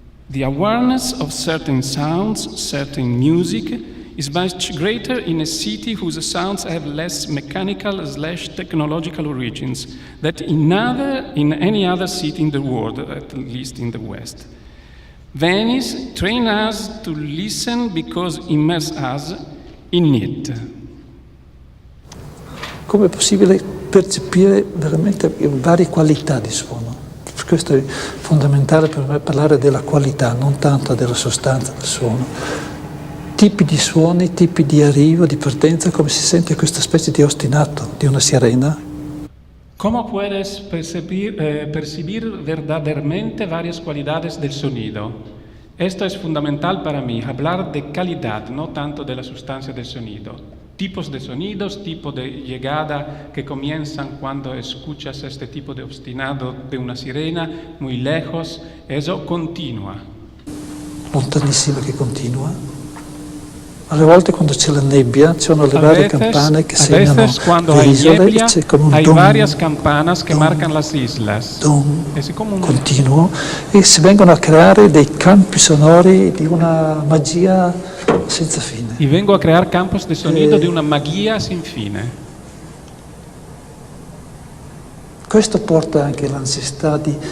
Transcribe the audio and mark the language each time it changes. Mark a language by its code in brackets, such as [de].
[en] The awareness of certain sounds, certain music, is much greater in a city whose sounds have less mechanical/technological origins than in any other city in the world, at least in the West. Venice trains us to listen because immerses us in it. [it] Come è possibile percepire veramente varie qualità di suono? Questo è fondamentale per me, parlare della qualità, non tanto della sostanza del suono. Tipi di suoni, tipi di arrivo, di partenza, come si sente questa specie di ostinato di una sirena. [es] ¿Cómo puedes percibir verdaderamente varias cualidades del sonido? Esto es fundamental para mí, hablar de calidad, no tanto de la sustancia del sonido. Tipos de sonidos, tipo de llegada que comienzan cuando escuchas este tipo de obstinado de una sirena muy lejos, eso continua. [it] Lontanissima che continua. Alle volte quando c'è la nebbia, ci sono le varie campane che segnano le isole, c'è come un [es] hay don, varias campanas que marcan las islas. [it] Don continuo, e si vengono a creare dei campi sonori di una magia senza fine. [es] Y vengo a crear campos de sonido de una magia sin fine. [it] Questo porta anche la necessità di